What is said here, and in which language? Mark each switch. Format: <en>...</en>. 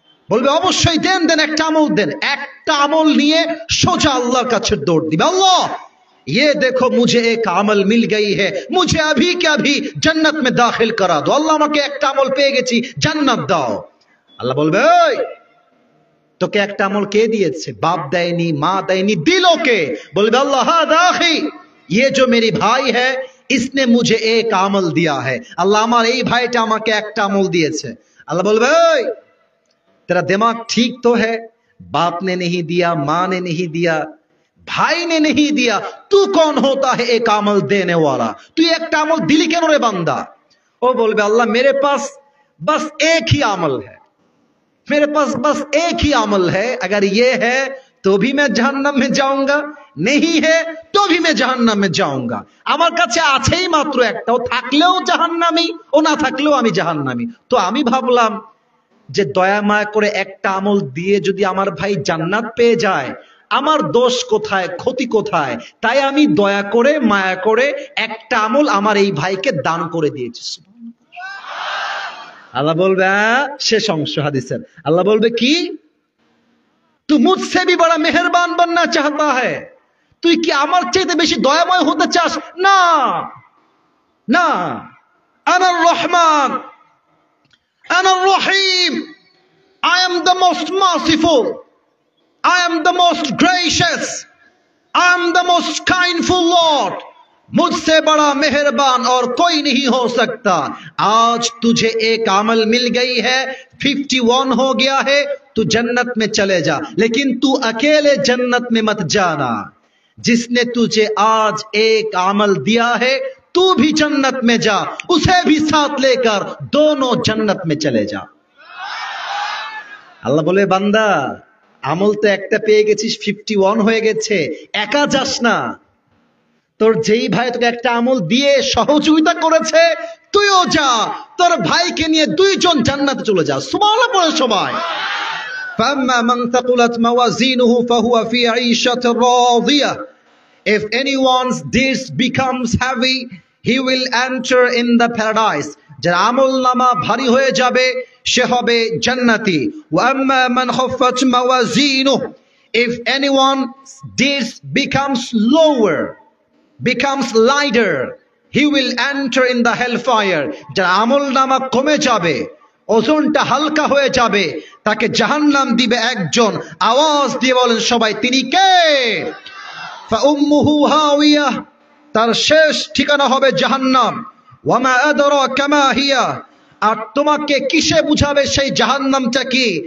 <bn>বলবে অবশ্যই দেন, দেন একটা আমল দেন। একটা আমল নিয়ে সোজা আল্লাহর কাছে দৌড় দিবে, আল্লাহ</bn> <hi>ये देखो मुझे एक अमल मिल गई है, मुझे अभी के अभी जन्नत में दाखिल करा दो,</hi> <bn>আল্লাহ আমাকে একটা আমল পেয়ে গেছি, জান্নাত দাও। আল্লাহ বলবে এই তোকে একটা আমল কে দিয়েছে? বাপ দেয়নি, মা দেয়নি, দিল কে? বলবে আল্লাহ হাদা আখি,</bn> <hi>ये जो मेरी भाई है इसने मुझे एक আমল दिया है,</hi> <bn>আল্লাহ আমার এই ভাইটা আমাকে একটা আমল দিয়েছে। আল্লাহ বলবে এই</bn> <hi>तेरा दिमाग ठीक तो है, बाप ने नहीं दिया, मां ने नहीं दिया, भाई ने नहीं दिया, तू कौन होता है एक अमल देने वाला, तू एक अमल दिली क्यों रे बंदा? वो बोले अल्लाह मेरे पास बस एक ही अमल है, मेरे पास बस एक ही अमल है, अगर ये है तो भी मैं जहन्नम में जाऊंगा, नहीं है तो भी मैं जहन्नम में जाऊंगा।</hi> <bn>আমার কাছে আছেই মাত্র একটা, ও থাকলেও জাহান্নামী, ও না থাকলেও আমি জাহান্নামী। তো আমি ভাবলাম যে দয়া মায়া করে একটা আমল দিয়ে যদি আমার ভাই জান্নাত পেয়ে যায়, আমার দোষ কোথায়, ক্ষতি কোথায়? তাই আমি দয়া করে মায়া করে একটা আমল আমার এই ভাইকে দান করে দিয়েছি। আল্লাহ বলবে শেষ অংশ হাদিসের, আল্লাহ বলবে কি</bn> <hi>तू मुझसे भी बड़ा मेहरबान बनना चाहता है,</hi> <bn>তুই কি আমার চাইতে বেশি দয়াময় হতে চাস?</bn> <en>না না,</en> <ar>আনার রহমান, আনার রহিম,</ar> <en>I am the most merciful, I am the most gracious, I am the most kindful Lord,</en> <hi>मुझसे बड़ा मेहरबान और कोई नहीं हो सकता। आज तुझे एक अमल मिल गई है, 51 हो गया है, तू जन्नत में चले जा, लेकिन तू अकेले जन्नत में मत जाना, जिसने तुझे आज एक अमल दिया है तू भी जन्नत में जा, उसे भी साथ लेकर दोनों जन्नत में चले जा।</hi> <bn>আল্লাহ বলে, বান্দা আমল তো একটা পেয়ে গেছিস, 51 হয়ে গেছে, একা যাস না। তোর যেই ভাই তোকে একটা আমল দিয়ে সহযোগিতা করেছে, তুইও যা, তোর ভাইকে নিয়ে দুইজন জান্নাতে চলে যা। সুবহানাল্লাহ পড়ে সবাই।</bn> <ar>فَأَمَّا مَنْ ثَقُلَتْ مَوَازِينُهُ فَهُوَ فِي عِيشَةٍ رَاضِيَةٍ</ar> <en>If anyone's deeds becomes heavy, he will enter in the paradise.</en> <bn>যার আমল নামা ভারী হয়ে যাবে, সে হবে জান্নাতি।</bn> <ar>وَأَمَّا مَنْ خَفَّتْ مَوَازِينُهُ</ar> <en>If anyone's deeds becomes lower, becomes lighter, he will enter in the hellfire.</en> <bn>যার আমল নামা কমে যাবে, ওজনটা হালকা হয়ে যাবে, তাকে জাহান্নাম দিবে একজন। আওয়াজ দিয়ে বলেন সবাই, তিনি কে?</bn> <ar>ফাউম্মুহু হাওিয়া,</ar> <bn>তার শেষ ঠিকানা হবে জাহান্নাম।</bn> <ar>ওয়ামা আদরাকা মা হিয়া,</ar> <bn>আর তোমাকে কিসে বুঝাবে সেই জাহান্নামটা কি?</bn>